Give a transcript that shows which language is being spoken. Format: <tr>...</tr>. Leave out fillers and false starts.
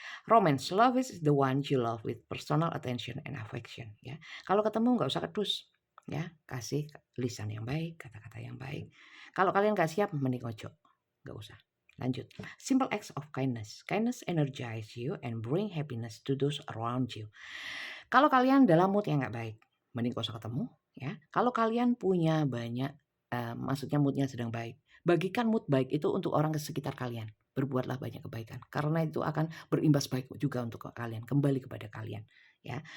<en>Romance, love is the one you love with personal attention and affection, ya.</en> <id>Kalau ketemu nggak usah kedus, ya. Kasih lisan yang baik, kata-kata yang baik. Kalau kalian nggak siap mending ojo, nggak usah. Lanjut.</id> <en>Simple acts of kindness. Kindness energize you and bring happiness to those around you.</en> <id>Kalau kalian dalam mood yang nggak baik, mending gak usah ketemu, ya. Kalau kalian punya banyak, maksudnya moodnya sedang baik, bagikan mood baik itu untuk orang di sekitar kalian. Berbuatlah banyak kebaikan, karena itu akan berimbas baik juga untuk kalian, kembali kepada kalian, ya.</id>